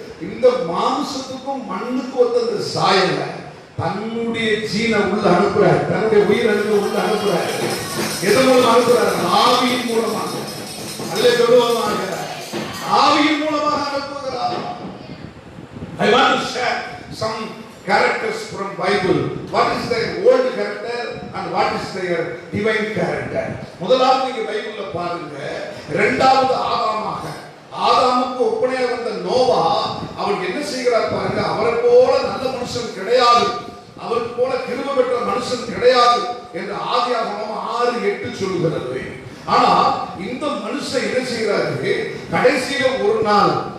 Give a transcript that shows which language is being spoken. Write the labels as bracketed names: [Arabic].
[Tamil] இந்த மாம்சத்துக்கும் மண்ணுக்கும் ஒத்த சாயல தன்னுடைய ஜீனை உள்ள அனுப்புறாரு, தன்னுடைய உயிரணுவை உள்ள அனுப்புறாரு. எதன் மூலம் அனுப்புறாரு? ஆவியின் மூலமாக. அல்லே சொல்லுவாங்க, ஆவியின் மூலமாக அனுப்புகிறார். [English] I want to share some characters from Bible. What is their old character and what is their divine character? [Tamil] முதலாவது நீங்க பைபிள்ல பாருங்க, இரண்டாவது ஆதாமாக, ஆதாமுக்கு ஒப்பனையாக வந்த நோவா, அவன் என்ன செய்கிறார் பாருங்க. அவரை போல நல்ல மனுஷன் கிடையாது, அவருக்கு போல கிருபை பெற்ற மனுஷன் கிடையாது என்று ஆதியாகமம் 6:8 சொல்லுகிறது. ஆனா இந்த மனுஷன் என்ன செய்கிறாரு? கடைசியில ஒரு நாள்